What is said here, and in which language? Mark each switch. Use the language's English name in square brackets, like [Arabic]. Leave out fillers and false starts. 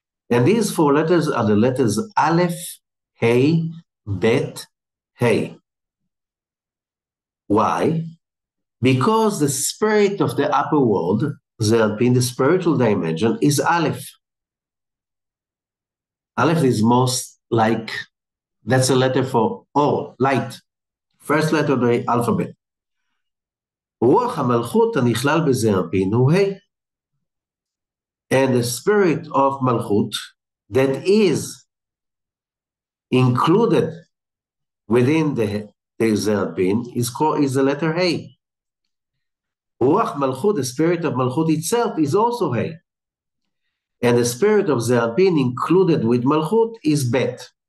[English] And these 4 letters are the letters Aleph, Hey, Bet, Hey. Why? Because the spirit of the upper world, the spiritual dimension, is Aleph. Aleph is most like, that's a letter for Or, light. First letter of the alphabet. [Hebrew] רוח המלכות הנכלל בזעיר אנפין הוא ה'. [English] And the spirit of Malchut that is included within the Zeir Anpin is the letter Hey. Ruach Malchut, the spirit of Malchut itself, is also Hey. And the spirit of Zeir Anpin included with Malchut is Bet.